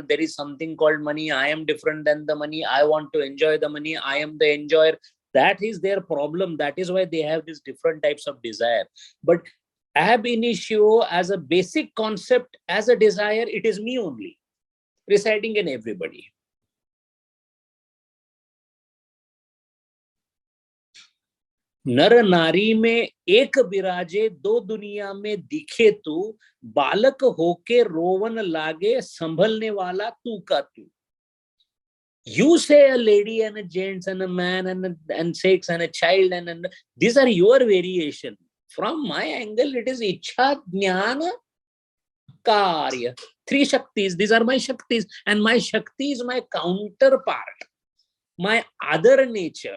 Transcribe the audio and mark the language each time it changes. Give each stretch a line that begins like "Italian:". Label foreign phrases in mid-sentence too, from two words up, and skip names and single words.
English: There is something called money. I am different than the money. I want to enjoy the money. I am the enjoyer. That is their problem. That is why they have these different types of desire. But ab initio, as a basic concept, as a desire, it is me only, residing in everybody.
Hindi: नर नारी में एक बिराजे, दो दुनिया में दिखे तू, बालक होके रोवन लागे, संभलने वाला तू का तू.
English: You say a lady and a gents and a man and sex and a child and these are your variation. From my angle, it is Ichha, Jnana, Karya. Three Shaktis. These are my Shaktis. And my Shakti is my counterpart, my other nature.